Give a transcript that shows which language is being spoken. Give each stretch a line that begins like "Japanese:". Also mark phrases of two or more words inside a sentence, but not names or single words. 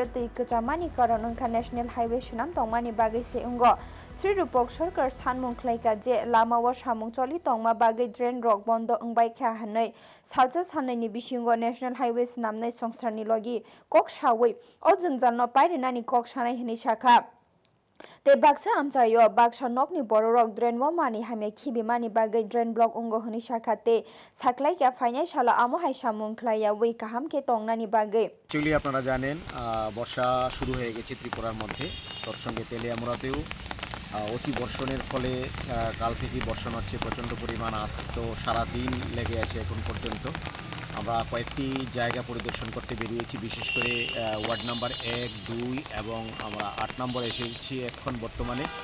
Kok Borok: te kachamani karon ongkha
English: national highway
Kok Borok: sunam tongmani bagi se ungo Sri Rupok Sarkar sanmung khlaika je lama wa samung choli tongma bagi drain rok bondo ongbai kha hanai salsa sanai ni bisingo
English: national highway
Kok Borok: namnai songsarni logi kok sawi o jengjal no pairena ni kok sanai hini shakha te baksa amchayo baksa nokni bororok drain wa mani hamya khibi mani bagai drain block ungo hini shakha te saklai ka financial amo hai samung khlaya wei kaham ke tongnani bagai
Bangla: Actually আপনারা জানেন বর্ষা শুরু হয়ে গেছে ত্রিপুরার মধ্যে তৎসঙ্গে তেলিয়ামুড়াতেও অতি বর্ষণের ফলে কাল থেকে বর্ষণ হচ্ছে প্রচণ্ড পরিমাণ আজ তো সারাদিন লেগে আছে এখন পর্যন্ত আমরা কয়েকটি জায়গা পরিদর্শন করতে বেরিয়েছি বিশেষ করে ওয়ার্ড নাম্বার 1, 2 এবং আমরা 8 নম্বরে এসেছি এখন বর্তমানে